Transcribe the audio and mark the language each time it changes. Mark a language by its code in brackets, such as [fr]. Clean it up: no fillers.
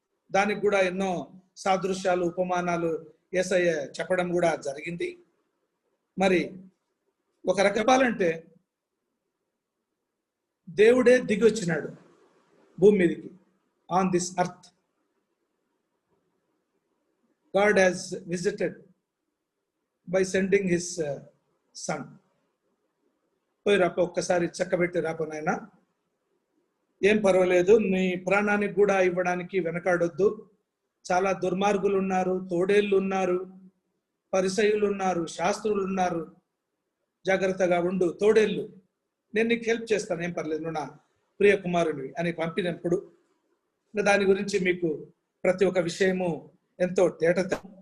[te] దానికి కూడా ఎన్నో సాదృశ్యాలు, ఉపమానాలు యేసయ్య చెప్పడం కూడా జరిగింది. మరి ఒక రకం చెప్పాలంటే దేవుడే దిగి వచ్చినాడు భూమి మీదకి. [en] on this earth. God has visited by sending his son. [te] పోయి రాపో, ఒక్కసారి చక్కబెట్టి రాపో నాయన. ఏం పర్వాలేదు, నీ ప్రాణానికి కూడా ఇవ్వడానికి వెనకాడొద్దు. చాలా దుర్మార్గులు ఉన్నారు, తోడేళ్ళు ఉన్నారు, పరిసయ్యులు ఉన్నారు, శాస్త్రులు ఉన్నారు. జాగ్రత్తగా ఉండు, తోడేళ్ళు, నేను నీకు హెల్ప్ చేస్తాను, ఏం పర్లేదు, నువ్వు నా ప్రియ కుమారుడివి అని పంపినప్పుడు దాని గురించి మీకు ప్రతి ఒక్క విషయము ఎంతో తేటత.